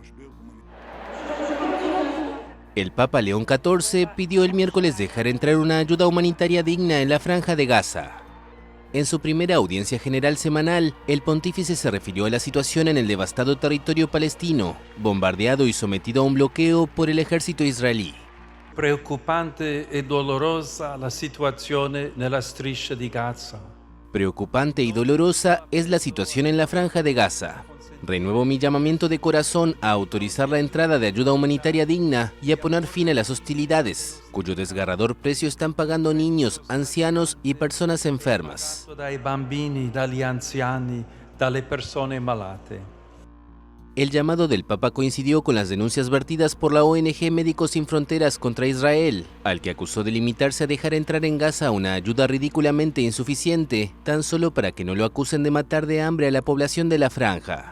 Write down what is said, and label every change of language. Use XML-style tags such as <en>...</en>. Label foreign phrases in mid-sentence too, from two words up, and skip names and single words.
<es>El Papa León XIV pidió el miércoles dejar entrar una ayuda humanitaria digna en la Franja de Gaza. En su primera audiencia general semanal, el pontífice se refirió a la situación en el devastado territorio palestino, bombardeado y sometido a un bloqueo por el ejército israelí.</es> <it>Preoccupante e dolorosa la situazione nella striscia di Gaza.</it> <es>Preocupante y dolorosa es la situación en la Franja de Gaza. Renuevo mi llamamiento de corazón a autorizar la entrada de ayuda humanitaria digna y a poner fin a las hostilidades, cuyo desgarrador precio están pagando niños, ancianos y personas enfermas.</es> <it>Dai bambini, dagli anziani, dalle persone malate.</it> <es>El llamado del Papa coincidió con las denuncias vertidas por la ONG Médicos Sin Fronteras contra Israel, al que acusó de limitarse a dejar entrar en Gaza una ayuda ridículamente insuficiente, tan solo para que no lo acusen de matar de hambre a la población de la franja.</es>